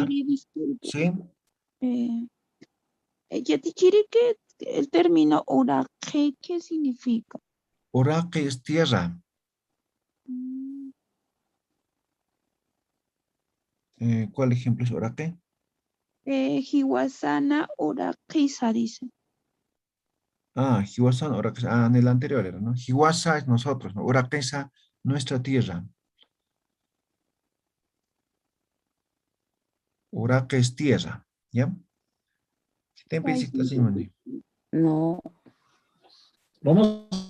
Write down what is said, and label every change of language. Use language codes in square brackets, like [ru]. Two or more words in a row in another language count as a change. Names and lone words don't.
[es] Yatichiri, disculpe. Sí. Yatichiri, ¿qué el término oraje, qué significa? Oraque es tierra. ¿Cuál ejemplo es oraque? [ay] Hiwasana oraquisa, dice. Ah, Hiwasan, oraque. [es] Ah, en el anterior era, ¿no? Hiwasa es nosotros, ¿no? Oraquesa, nuestra tierra. Oraque es tierra, ¿ya? ¿Te empiezas así, Moni? No. Vamos.